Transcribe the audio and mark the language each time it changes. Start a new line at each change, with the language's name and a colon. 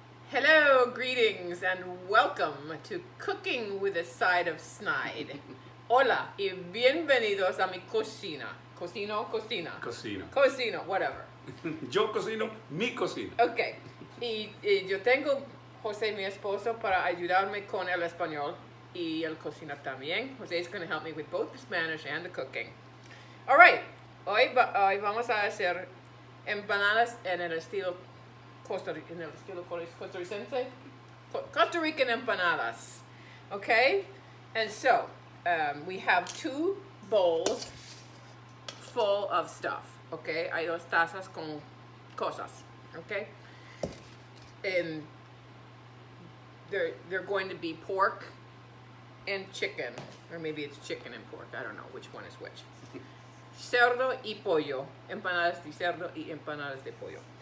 English: Hello, greetings, and welcome to Cooking with a Side of Snide.
Spanish: Hola y bienvenidos a mi cocina. Cocina. Cocino, whatever. Yo cocino mi cocina. Ok. Y yo tengo José, mi esposo, para ayudarme con el español y el cocina también.
English: José is going to help me with both the Spanish and the cooking. All right.
Spanish: Hoy vamos a hacer empanadas en el estilo costarricense.
English: Costa Rican empanadas. Okay? And so, we have 2 bowls full of stuff. Okay?
Spanish: Hay 2 tazas con cosas.
English: Okay? And they're going to be pork and chicken. Or maybe it's chicken and pork. I don't know which one is which.
Spanish: Cerdo y pollo. Empanadas de cerdo y empanadas de pollo.